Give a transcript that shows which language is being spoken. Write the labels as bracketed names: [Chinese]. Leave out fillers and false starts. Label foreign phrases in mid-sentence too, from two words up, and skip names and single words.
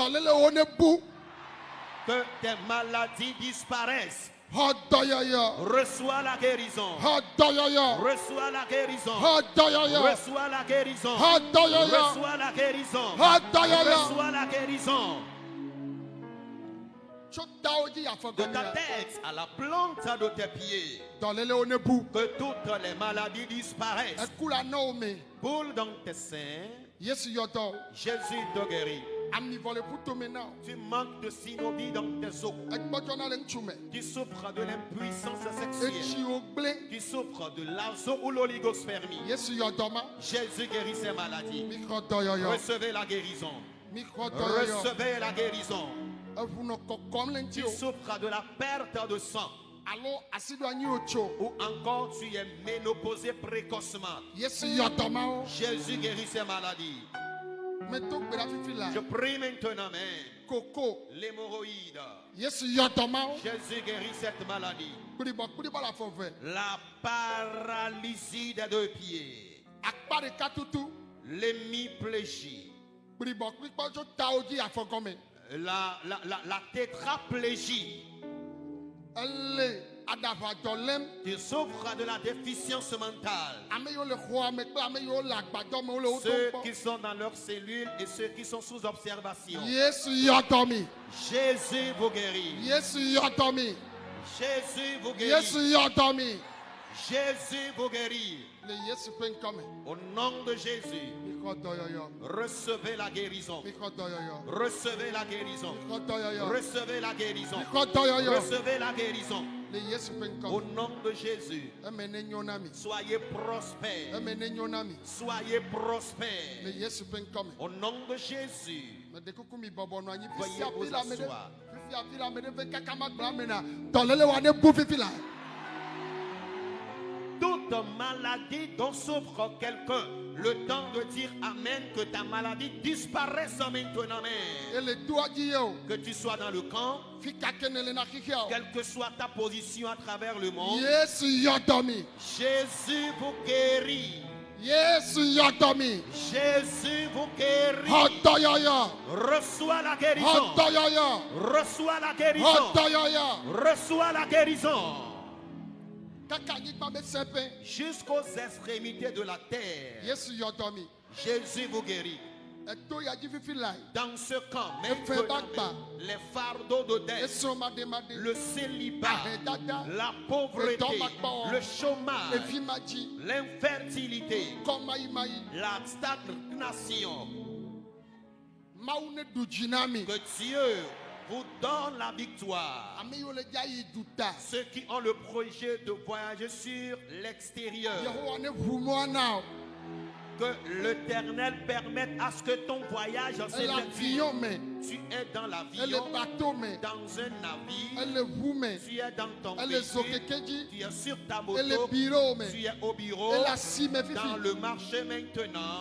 [French] Que tes maladies disparaissent. Reçois la guérison. Reçois la guérison. Reçois la guérison. Reçois la guérison. Reçois la guérison. [Ewe] tso tawo dzi de ta afɔgɔmea [French] tête à la plante de tes pieds. [Ewe] dɔléle wo ne bu [French] Que toutes les maladies disparaissent. [Ewe] eku la nɔ wo me [French] Boule dans tes seins. [Ewe] Yesu yɔdɔ [French] Jésus te guérit. [Ewe] amivɔ le ƒu tome na o [French] Tu manques de synovie dans tes os. [Ewe] egbɔdzɔna le ŋutsu me [French] Tu souffres de l'impuissance sexuelle. [Ewe] etsiwo gblẽ [French] Tu souffres de l'azo ou l'oligospermie. [Ewe] Yesu yɔdɔ ma [French] Jésus guérit ces maladies. [Ewe] mi xɔ dɔyɔyɔ [French] Recevez la guérison. [Ewe] mi xɔ dɔyɔyɔ [French] Recevez la guérison. [Ewe] eʋu nɔ kɔkɔm le ŋuti [French] Tu [Ewe] o [French] souffres de la perte de sang. [Ewe] alo asi do anyi o tso [French] Ou encore tu es ménopausé précocement. [Ewe] Yesu yɔdɔ ma wo [French] Jésus guérit ces maladies. [Ewe] medo gbe ɖa fifi la [French] Je prie maintenant, Amen. [Ewe] koko [French] L'hémorroïde. [Ewe] Yesu yɔdɔ ma wo [French] Jésus guérit cette maladie. [Ewe] kplibɔ la fɔ vɛ [French] La paralysie des deux pieds. [Ewe] akpa ɖeka tutu [French] L'hémiplégie. [Ewe] kplibɔ kplikpɔ tso tawo dzi afɔgɔme [French] La tétraplégie. [Ewe] ele aɖaʋadzɔ lém [French] Tu souffres de la déficience mentale. [Ewe] ame yiwo le xɔa me kple ame yiwo le agbadɔ me wole wo [French] Ceux [Ewe] dom [French] qui [Ewe] kpɔ [French] sont dans leurs cellules et ceux qui sont sous observation. [Ewe] Yesu yɔdɔ mi [French] Jésus vous guérit. [Ewe] Yesu yɔdɔ mi [French] Jésus vous [Ewe] Yesu [French] guérit. [Ewe] yɔdɔ mi [French] Jésus vous guérit. [Ewe] le Yesu ƒe ŋkɔ me [French] Au nom de Jésus, [Ewe] mi xɔ dɔyɔyɔ [French] recevez la guérison. [Ewe] mi xɔ dɔyɔyɔ [French] Recevez la guérison. [Ewe] mi xɔ dɔyɔyɔ [French] Recevez la guérison. [Ewe] mi xɔ dɔyɔyɔ [French] Recevez la guérison. [Ewe] le Yesu ƒe ŋkɔ [French] Au [Ewe] me [French] nom de Jésus, [Ewe] eme ne nyo na mi [French] soyez prospères. [Ewe] eme ne nyo na mi [French] Soyez [Ewe] le [French] prospères. [Ewe] Yesu ƒe ŋkɔ me [French] Au nom de Jésus, [Ewe] mede kuku mi bɔbɔ nɔ anyi [French] Veuillez [Ewe] fifi [French] vous [Ewe] afi la ame ɖe [French] asseoir. [Ewe] fifi afi la ame ɖe ve kaka ma gblɔ ame na dɔléle wa ne bu fifi la [French] toute maladie dont souffre quelqu'un, le temps de dire Amen, que ta maladie disparaisse maintenant. Amen. [Ewe] ele doa dzi ye o [French] Que tu sois dans le camp, [Ewe] fi kake ne le na xixia o [French] quelle que soit ta position à travers le monde, [Ewe] Yesu yɔdɔ mi [French] Jésus vous guérit. [Ewe] Yesu yɔdɔ mi [French] Jésus vous guérit. [Ewe] xɔ dɔyɔyɔ [French] Reçois la [Ewe] xɔ [French] guérison. [Ewe] dɔyɔyɔ [French] Reçois la [Ewe] xɔ [French] guérison. [Ewe] dɔyɔyɔ [French] Reçois la guérison. [Ewe] kaka anyigba be se pe [French] Jusqu'aux extrémités de la terre, [Ewe] Yesu yɔdɔ mi [French] Jésus vous guérit. [Ewe] eto ya dzi fifi la [French] Dans ce camp, [Ewe] Efe bakpa. [French] maintenant, les fardeaux de dette, [Ewe] esrɔ̃ maɖemaɖe [French] le célibat, [Ewe] ahedada [French] la pauvreté, [Ewe] Edomakpɔ. [French] le chômage, [Ewe] efi ma dzi [French] l'infertilité, [Ewe] kɔmayimayi [French] la stagnation, [Ewe] mawu ne ɖu dzi na mi [French] que Dieu vous donne la victoire. [Ewe] ame yiwo le dza yi du ta [French] Ceux qui ont le projet de voyager sur l'extérieur, [Ewe] yehowa ne ʋu mɔa na o [French] que l'Éternel permette à ce que ton voyage [Ewe] ele [French] s'effectue. [Ewe] avion me [French] Tu es dans [Ewe] ele [French] l'avion, [Ewe] bateau me [French] dans un navire, [Ewe] ele ʋu me [French] tu es dans ton [Ewe] ele [French] véhicule, [Ewe] zokeke dzi [French] tu es sur ta [Ewe] ele [French] moto, [Ewe] biro me [French] tu es au bureau, [Ewe] ele asi me [French] dans [Ewe] fifi [French] le marché maintenant,